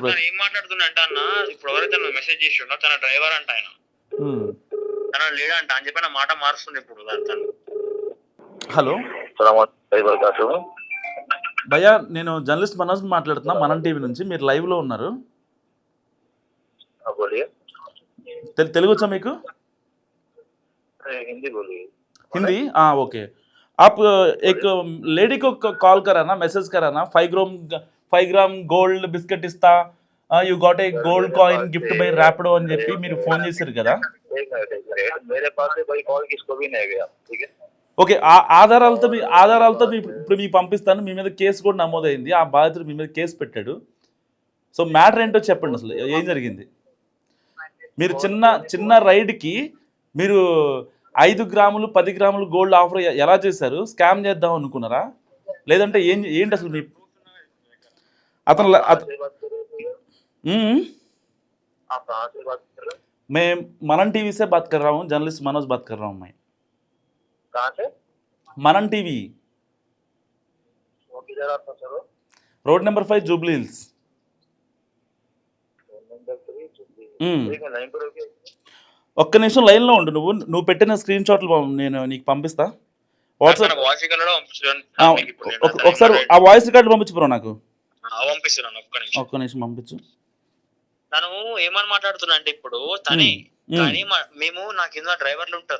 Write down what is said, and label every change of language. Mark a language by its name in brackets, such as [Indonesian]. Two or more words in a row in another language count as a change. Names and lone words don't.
[Telugu] ఏం మాట్లాడుతున్నా అంటే, అన్న ఇప్పుడు ఎవరైతే నువ్వు మెసేజ్ చేసి ఉండో తన డ్రైవర్ అంట, ఆయన తన లేడంట అని చెప్పిన మాట మారుస్తుంది ఇప్పుడు తను. హలో భయ్యా, నేను జర్నలిస్ట్ మనోజ్ మాట్లాడుతున్నా, మనం టీవీ నుంచి. మీరు లైవ్ లో ఉన్నారు. తెలుగు వచ్చా మీకు? హిందీ? [Hindi] ఓకే. आप एक लेडी को कॉल करा ना, मैसेज करा ना, 5 ग्राम [Telugu] గోల్డ్ బిస్కెట్ ఇస్తా, [English] you got a gold coin gift by Rapido [Telugu] అని చెప్పి మీరు ఫోన్ చేశారు కదా. [Hindi] मेरे पास से कोई कॉल किसको भी नहीं गया, ठीक है. [Telugu] ఓకే, ఆ ఆధారాలతో ఇప్పుడు మీకు పంపిస్తాను. మీ మీద కేసు కూడా నమోదైంది. ఆ బాధితుడు మీ మీద కేసు పెట్టాడు. సో మ్యాటర్ ఏంటో చెప్పండి, అసలు ఏం జరిగింది? మీరు చిన్న రైడ్కి మీరు 5 గ్రాములు 10 గ్రాములు గోల్డ్ ఆఫర్ ఎలా చేశారు? స్కామ్ చేద్దాం అనుకున్నారా, లేదంటే ఏంటి అసలు మీ అతను [Hindi] से बात कर रहे हो भैया? आप कहाँ से बात कर रहे हो? मैं मनन टीवी से बात कर रहा हूँ, जर्नलिस्ट मनोज बात कर रहा हूँ मैं. कहाँ से? मनन टीवी, वो किधर आपका सर हो? रोड नंबर 5 जुबली हिल्स. नंबर 3 हम्म. ठीक है, लाइन पर रुकिए. [Telugu] ఒక్క నిమిషం లైన్లో ఉండు. నువ్వు పెట్టిన స్క్రీన్ షాట్లు నేను నీకు పంపిస్తా వాట్సాప్. [English] voice record [Telugu] ఒకసారి ఆ [English] voice record [Telugu] పంపించు బ్రో నాకు. పంపిస్తున్నాను, ఒక్క నిమిషం పంపించు. తను ఏమని మాట్లాడుతున్నా అంటే ఇప్పుడు తనే కానీ మేము నా కింద డ్రైవర్లు ఉంటారు.